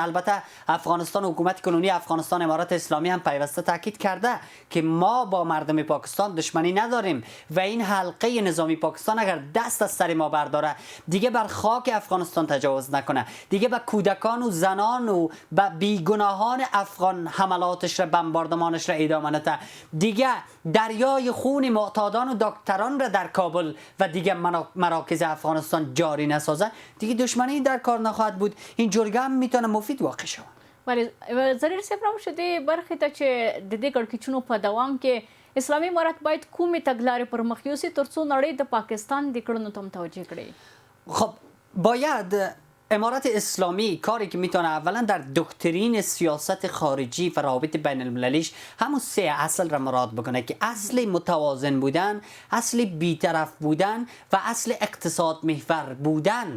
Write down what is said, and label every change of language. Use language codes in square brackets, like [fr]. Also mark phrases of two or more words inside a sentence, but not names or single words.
[fa] البته افغانستان، حکومت کنونی افغانستان، امارات اسلامی هم پیوسته تاکید کرده که ما با مردم پاکستان دشمنی نداریم و این حلقه نظامی پاکستان اگر دست از سر ما برداره دیگه بر خاک افغانستان تجاوز نکنه، دیگه به کودکان و زنان و به بیگناهان افغان حملاتش را، بمباردمانش را ادامه نده، دیگه دریای خون معتادان و دکتران را در کابل و دیگه مراکز افغانستان جاری نسازه، دیگه دشمنی در کار نخواهد بود. این جرگه هم میتونه مفید واقع شود. [ps] ولی زریر صاحب شده برخی ته چې د دې کړکېچونو په دوام کې اسلامي امارات باید کومې تګلارې پر مخ یوسي ترڅو نړۍ د پاکستان د کړنو ته متوجه کړي؟ [fa] خب باید امارات اسلامی کاری که میتونه اولا در دکترین سیاست خارجی و روابط بین المللیش همون سه اصل را مراد بکنه که اصل متوازن بودن، اصل بیطرف بودن و اصل اقتصاد محور بودن.